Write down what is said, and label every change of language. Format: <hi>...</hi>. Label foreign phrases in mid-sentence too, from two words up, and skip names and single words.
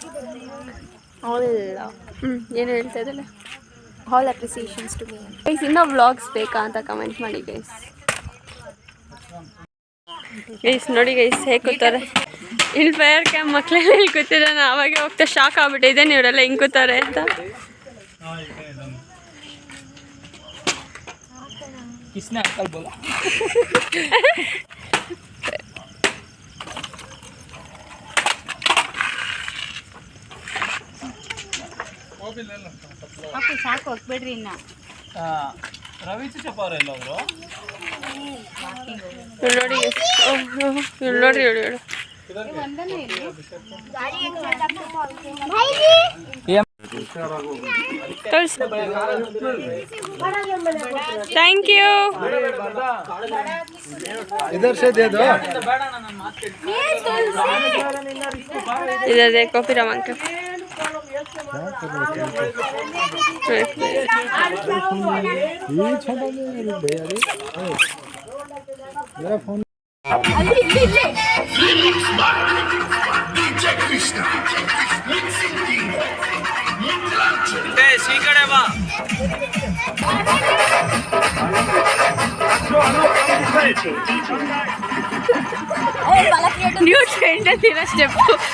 <kn>ಏನು ಹೇಳ್ತಾ ಇದ್ದಲ್ಲ?</kn> <en>all appreciations to me.</en> <kn>ಗೈಸ್ ಇನ್ನೂ ವ್ಲಾಗ್ಸ್ ಬೇಕಾ ಅಂತ ಕಮೆಂಟ್ ಮಾಡಿ ಗೈಸ್. ಗೈಸ್ ನೋಡಿ ಗೈಸ್ ಹೇಗೆ ಕೂತಾರೆ ಇಲ್ಲಿ</kn> <en>fire camp</en> <kn>ಮಕ್ಕಳೆಲ್ಲ ಇಲ್ಲಿ ಕೂತಿದ್ರೆ ನಾನು ಅವಾಗೆ ಹೋಗ್ತಾ ಶಾಕ್ ಆಗ್ಬಿಟ್ಟಿದ್ದೇನೆ ಇವರೆಲ್ಲ ಹಿಂಗೆ ಕೂತಾರೆ ಅಂತ.</kn> <hi>किसने अंकल बोला?</hi> <kn>ಸಾಕು ಹೋಗ್ಬೇಡ್ರಿ ಇನ್ನ. ರವಿ ಚಿಕ್ಕಪ್ಪ ಎಲ್ಲ ಅವರು ಇವ್ರು ನೋಡಿ ಇವ್ರು ನೋಡ್ರಿ ಹೇಳು ಹೇಳು.</kn> <en>thank you.</en> <hi>इधर से दे दो. इधर देखो फिर हम अंकल ये छोटा नहीं भैया रे. मेरा फोन</hi> <kn>ಶ್ರೀಕಡೆ ಬಾ.</kn> <en>new trend</en> <kn>ಅಂತಿರೋ ಸ್ಟೆಪ್ಪು.</kn>